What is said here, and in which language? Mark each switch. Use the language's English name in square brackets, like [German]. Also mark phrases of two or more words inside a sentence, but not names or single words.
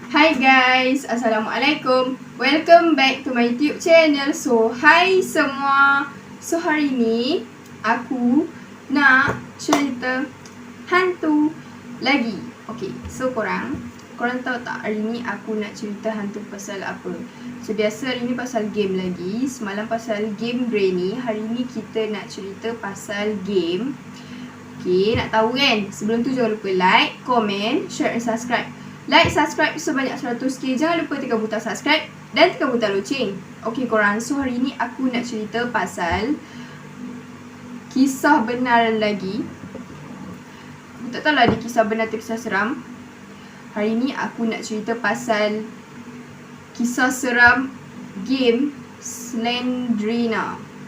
[English] Hi guys, Assalamualaikum. Welcome back to my YouTube channel. [Malay] So, hi semua. So, hari ni aku nak cerita hantu lagi. Okay, so korang tahu tak hari ni aku nak cerita hantu pasal apa? So, biasa hari ni pasal game lagi. Semalam pasal game Granny. Hari ni kita nak cerita pasal game. Okay, nak tahu kan? Sebelum tu jangan lupa like, komen, share dan subscribe. [English] Like, subscribe [Malay] sebanyak 100k. Jangan lupa tekan butang subscribe dan tekan butang loceng. Okay korang, so hari ni aku nak cerita pasal kisah benar lagi. Aku tak tahu lah dia kisah benar atau kisah seram. Hari ni aku nak cerita pasal kisah seram game Slendrina.